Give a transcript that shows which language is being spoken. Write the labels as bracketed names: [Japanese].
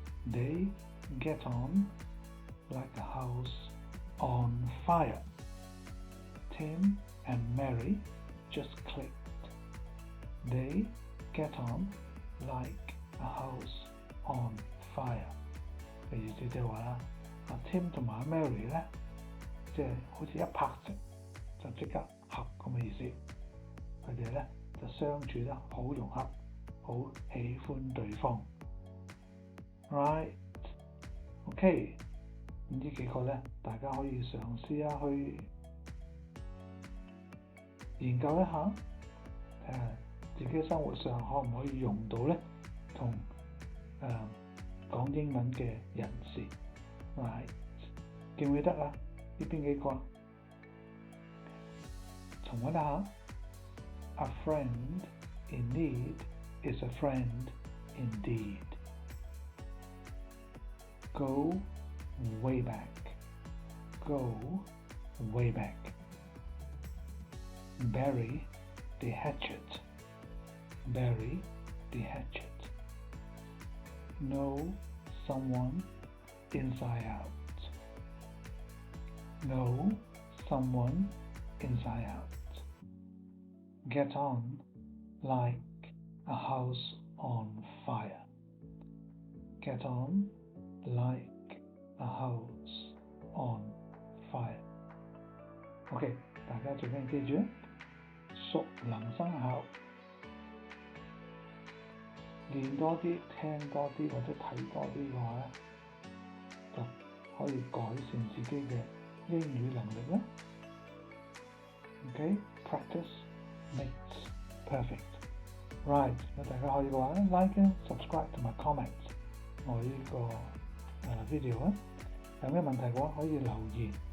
[English] They get on like a house on fire. Tim and Mary just clicked. They get on like a house on fire. [Cantonese] 嘅意思即係話啦，阿 Tim 同埋阿 Mary 咧，即係好似一拍就即刻合咁嘅意思。佢哋咧就相處得好融洽，好喜歡對方。 Right， OK， 呢幾個咧，大家可以嘗試下去研究一下，睇下自己生活上可唔可以用到咧，同講英文嘅人士。 Right， 記唔記得啊？呢邊幾個？重溫一下。 [English] A friend in need is a friend indeed. Go way back. Go way back. Bury the hatchet. Bury the hatchet. Know someone inside out. Know someone inside out. Get on like a house on fire. Get on like a house on fire. [Cantonese] OK， 大家最緊要記住，熟能生巧，練多啲、聽多啲或者睇多啲嘅話咧，就可以改善自己嘅英語能力啦。 [English] OK，practice makes perfect. [Cantonese] Right， 咁大家可以嘅話 like、subscribe 同埋 comment 我呢個video 啊。有咩問題嘅話可以留言，